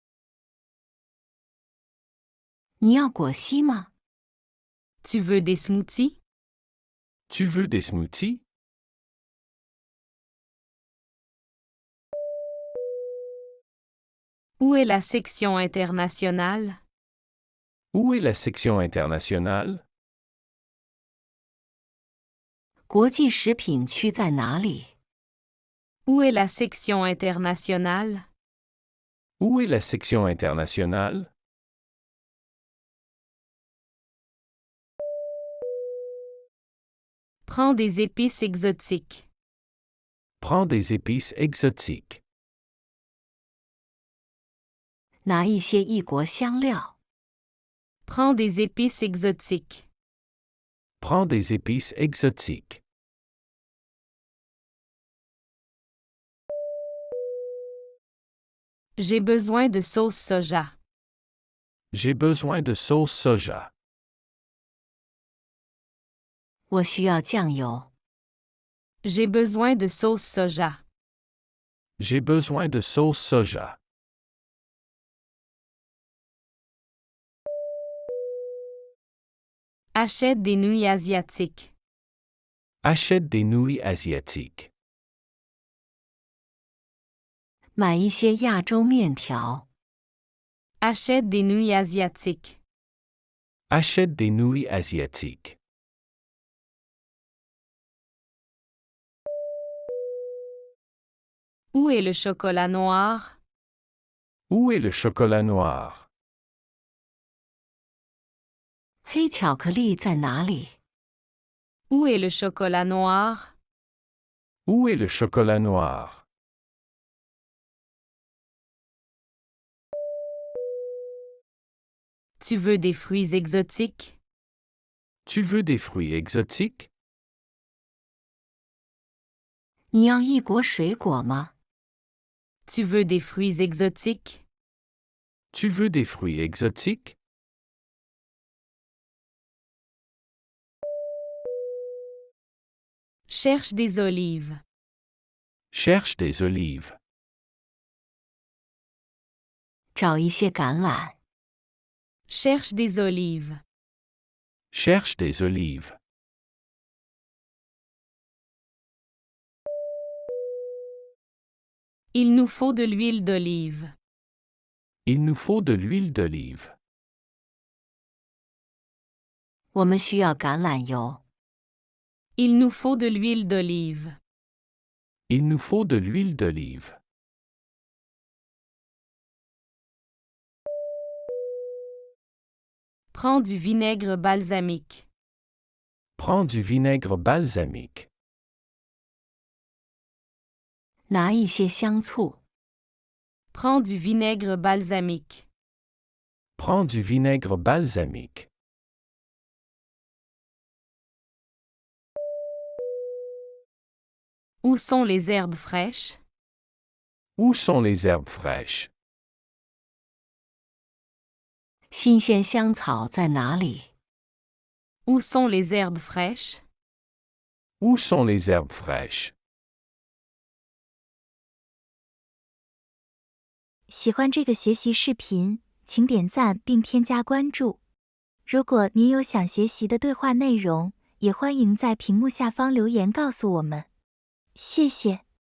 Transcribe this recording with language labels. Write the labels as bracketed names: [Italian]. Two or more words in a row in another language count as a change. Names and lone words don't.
[Chinese] 你要果昔吗？ [French] Tu veux des smoothies? Tu veux des smoothies? Où est la section internationale? Où est la section internationale? [Chinese] 国际食品区在哪里？ [French] Où est la section internationale? Où est la section internationale? Prends des épices exotiques. Prends des épices exotiques. [Chinese] 拿一些异国香料。 [French] Prends des épices exotiques. Prends des épices exotiques. J'ai besoin de sauce soja. J'ai besoin de sauce soja. [Chinese] 我需要酱油。 [French] J'ai besoin de sauce soja. J'ai besoin de sauce soja. Achète des nouilles asiatiques. Achète des nouilles asiatiques. [Chinese] 买一些亚洲面条。 [French] Achète des nouilles asiatiques. Achète des nouilles asiatiques. Où est le chocolat noir? Où est le chocolat noir? [Chinese] 黑巧克力在哪里？ [French] Où est le chocolat noir? Où est le chocolat noir? Tu veux des fruits exotiques? Tu veux des fruits exotiques? [Chinese] 你要异国水果吗？ [French] Tu veux des fruits exotiques? Tu veux des fruits exotiques? Cherche des olives. Cherche des olives. [Chinese] 找一些橄榄。 [French] Cherche des olives. Cherche des olives. Il nous faut de l'huile d'olive. Il nous faut de l'huile d'olive. [Chinese] 我们需要橄榄油。 [French] Il nous faut de l'huile d'olive. Il nous faut de l'huile d'olive. Prends du vinaigre balsamique. Prends du vinaigre balsamique. [Chinese] 拿一些香醋。 [French] Prends du vinaigre balsamique. Prends du vinaigre balsamique. Où sont les herbes fraîches? Où sont les herbes fraîches? [Chinese] 新鲜香草在哪里？ [French] Où sont les herbes fraîches? Où sont les herbes fraîches? [Chinese] 喜欢这个学习视频，请点赞并添加关注。如果您有想学习的对话内容，也欢迎在屏幕下方留言告诉我们。谢谢。